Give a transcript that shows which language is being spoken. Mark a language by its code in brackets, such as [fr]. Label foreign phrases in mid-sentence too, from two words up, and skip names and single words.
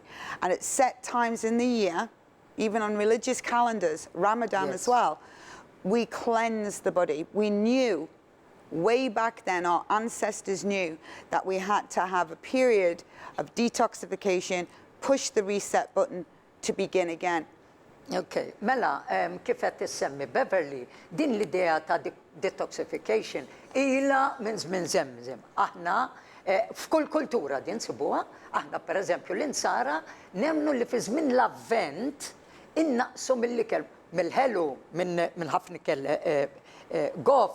[en] And at set times in the year, even on religious calendars, Ramadan as well, we cleanse the body. We knew way back then, our ancestors knew that we had to have a period of detoxification, push the reset button to begin again. [mt] Okay, mela, kif qed tissemmi Beverly, din l-idea ta' detoxification ilha minn żmien żemżem. Aħna f'kull kultura din sibuha, aħna pereżempju l-insara nemmnu li fi żmien l-avvent innaqsu mill-ikel, mill-ħelu, minn ħafna ikel gof.